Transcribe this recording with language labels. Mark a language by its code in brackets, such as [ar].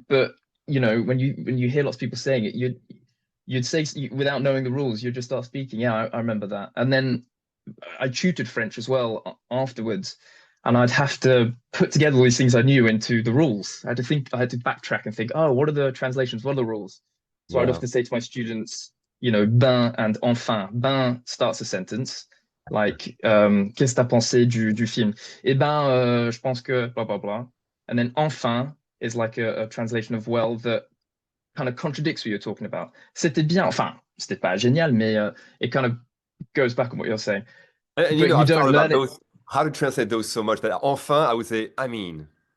[en] But, when you hear lots of people saying it, you'd say, without knowing the rules, you'd just start speaking. Yeah, I remember that. And then I tutored French as well afterwards. And I'd have to put together all these things I knew into the rules. I had to backtrack and think, oh, what are the translations? What are the rules? So I'd Yeah. often say to my students, ben and enfin. Ben starts a sentence, like, [fr] qu'est-ce que t'as pensé du film? Eh ben, je pense que blah, blah, blah. [en] And then enfin is like a translation of well that kind of contradicts what you're talking about. [fr] C'était bien, enfin, c'était pas génial, mais [en] it kind of goes back on what you're saying. And But you I've thought don't about learn it. those, how to translate those so much that enfin I would say, I mean.